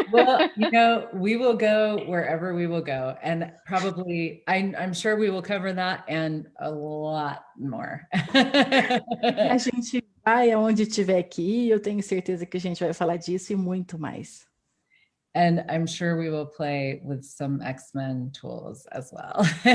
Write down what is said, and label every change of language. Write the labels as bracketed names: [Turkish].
[English] Well, we will go wherever we will go. And probably, I'm sure we will cover that and a lot more. [Portuguese] A gente vai aonde tiver que ir. Eu tenho certeza que a gente vai falar disso e muito mais. [English] And I'm sure we will play with some X-Men tools as well.